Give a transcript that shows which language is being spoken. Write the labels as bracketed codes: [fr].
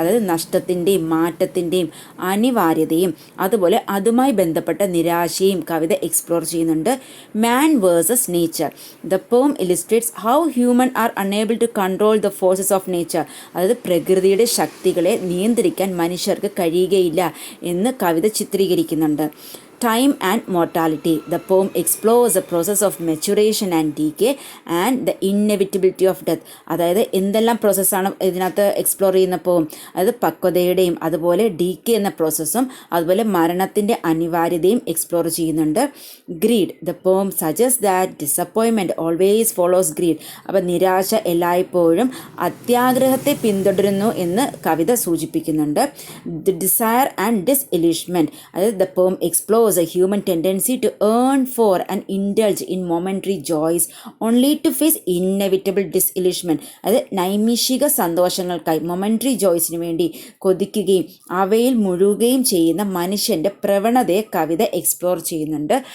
[ml] അതായത് നഷ്ടത്തിൻ്റെയും മാറ്റത്തിൻ്റെയും അനിവാര്യതയും അതുപോലെ അതുമായി ബന്ധപ്പെട്ട നിരാശയും കവിത എക്സ്പ്ലോർ ചെയ്യുന്നുണ്ട്. [en] Man versus nature. The poem illustrates how human are unable to control the forces of nature. [ml] അതായത് പ്രകൃതിയുടെ ശക്തികളെ നിയന്ത്രിക്കാൻ മനുഷ്യർക്ക് കഴിയുകയില്ല എന്ന് കവിത ചിത്രീകരിക്കുന്നുണ്ട്. [en] Time and mortality. The poem explores the process of maturation and decay and the inevitability of death. [ml] അതായത് എന്തെല്ലാം പ്രോസസ്സാണ് ഇതിനകത്ത് എക്സ്പ്ലോർ ചെയ്യുന്ന പോം. അതായത് പക്വതയുടെയും അതുപോലെ ഡീക്കേ എന്ന പ്രോസസ്സും അതുപോലെ മരണത്തിൻ്റെ അനിവാര്യതയും എക്സ്പ്ലോർ ചെയ്യുന്നുണ്ട്. Greed. [en] The poem suggest that disappointment always follows greed. [ml] അപ്പോൾ നിരാശ എല്ലായ്പ്പോഴും അത്യാഗ്രഹത്തെ പിന്തുടരുന്നു എന്ന് കവിത സൂചിപ്പിക്കുന്നുണ്ട്. [en] The desire and disillusionment. [ml] അതായത് [en] The poem explore a human tendency to earn for and indulge in momentary joys only to face inevitable disillusionment. [ml] അതായത് നൈമിഷിക സന്തോഷങ്ങൾക്കായി momentary ജോയ്സിന് വേണ്ടി കൊതിക്കുകയും അവയിൽ മുഴുകുകയും ചെയ്യുന്ന മനുഷ്യൻ്റെ പ്രവണതയെ കവിത എക്സ്പ്ലോർ ചെയ്യുന്നുണ്ട്.